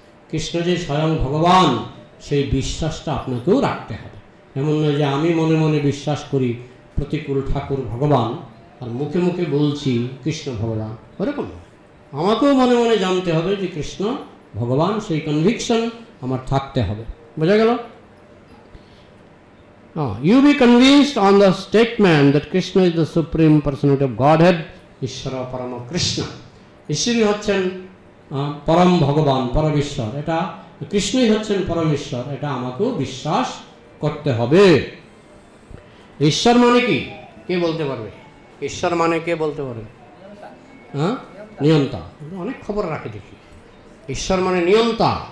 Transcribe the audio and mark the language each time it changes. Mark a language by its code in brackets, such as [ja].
[bn] কৃষ্ণ যে স্বয়ং ভগবান, সেই বিশ্বাসটা আপনাকেও রাখতে হবে। এমন নয় যে আমি মনে মনে বিশ্বাস করি প্রতিকূল ঠাকুর ভগবান, আর মুখে মুখে বলছি কৃষ্ণ ভগবান, ওরকম নয়। আমাকেও মনে মনে জানতে হবে যে কৃষ্ণ ভগবান, সেই কনভিকশন আমার থাকতে হবে। বোঝা গেল? [en] You be convinced on the statement that Krishna is the supreme personality of Godhead, Ishvara Parama Krishna. [bn] ঈশ্বরই হচ্ছেন পরম ভগবান, পরমেশ্বর। এটা কৃষ্ণই হচ্ছেন পরমেশ্বর, এটা আমাকেও বিশ্বাস করতে হবে। ঈশ্বর মানে কি, কে বলতে পারবে? ঈশ্বর মানে কে বলতে পারবে? হ্যাঁ, নিয়ন্তা। অনেক খবর রাখে দেখি। ঈশ্বর মানে নিয়ন্তা।